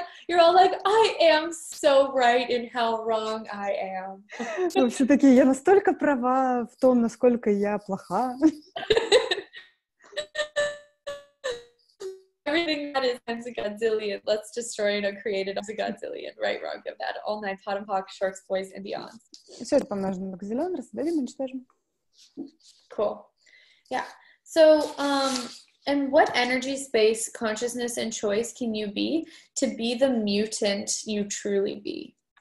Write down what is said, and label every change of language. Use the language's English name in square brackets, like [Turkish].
[English] You're all like, I am so right in how wrong I am. [Russian] Вы все такие, я настолько права в том, насколько я плоха. [English] Everything that is times a godzillion, let's destroy and create it as a godzillion. Right, wrong, good, bad, all nine, pod and poc, shorts, boys, and beyond. [Russian] Все это помножено на бакзиллион, рассоздадим и уничтожим. [English] Cool. Yeah. So, and what energy, space, consciousness, and choice can you be to be the mutant you truly be?